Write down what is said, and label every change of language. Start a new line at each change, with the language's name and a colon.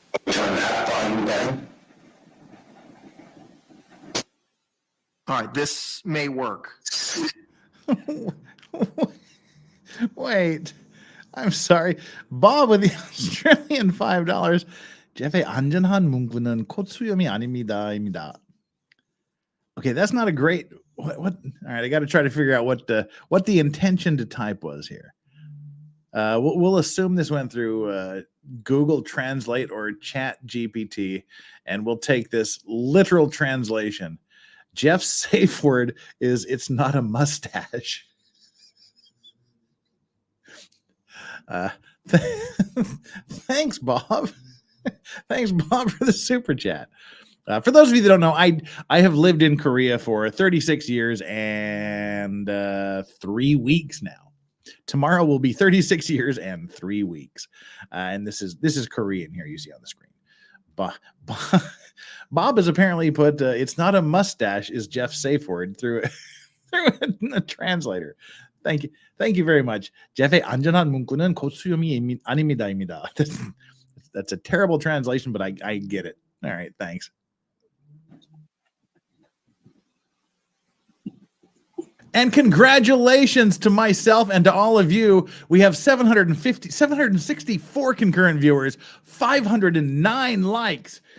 English: Turn that volume down. All right, this may work. Wait, I'm sorry. Bob with the Australian $5
Korean: Jeff의 안전한 문구는 콧 수염이 아닙니다입니다.
English: Okay, that's not a great. What? All right, I got to try to figure out what the intention to type was here. We'll assume this went through Google Translate or Chat GPT, and we'll take this literal translation. Jeff's safe word is "it's not a mustache." Thanks, Bob. Thanks, Bob, for the super chat. For those of you that don't know, I have lived in Korea for 36 years and 3 weeks now. Tomorrow will be 36 years and 3 weeks. And this is Korean here you see on the screen. Bob has apparently put "it's not a mustache" is Jeff's safe word through a translator. Thank you very much.
Korean: Jeff의 안전한 문구는 곧 수염이 아닙니다입니다.
English: That's a terrible translation, but I get it. All right, thanks. And congratulations to myself and to all of you. We have 764 concurrent viewers, 509 likes.